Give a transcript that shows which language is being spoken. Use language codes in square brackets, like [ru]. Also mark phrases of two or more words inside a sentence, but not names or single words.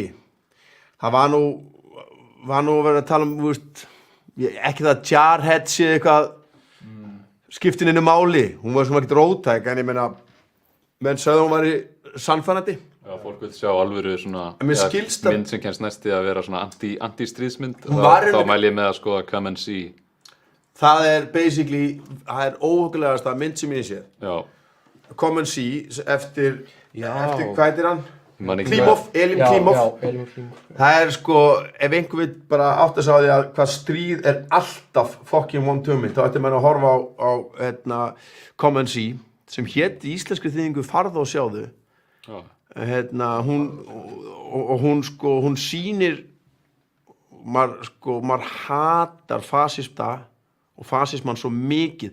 [is] Það var nú að vera að tala þú veist, ekki það að Jarhead sé eitthvað skiptin innu máli, hún var svona ekkert róttæk, en ég meina, menn sögðu hún væri sannfærandi. Já, fólk vil sjá alvöru svona mynd sem kemst næsti að vera svona anti-stríðsmynd, þá mæli ég með að skoða Come and See. Það er basically, það er óhuggulegasta mynd sem ég sé. Já. Come and See, eftir hvað heitir hann? Klímov, Elín Klímov. Það er sko, ef einhver vil bara átta sig á því að hvað stríð er alltaf [en] fucking one-two- [is] mynd, þá ætti mann að horfa á Come and See, sem hét í íslenskri þýðingu Farðu og sjáðu. Hún sýnir, maður hatar fasista og fasismann svo mikið.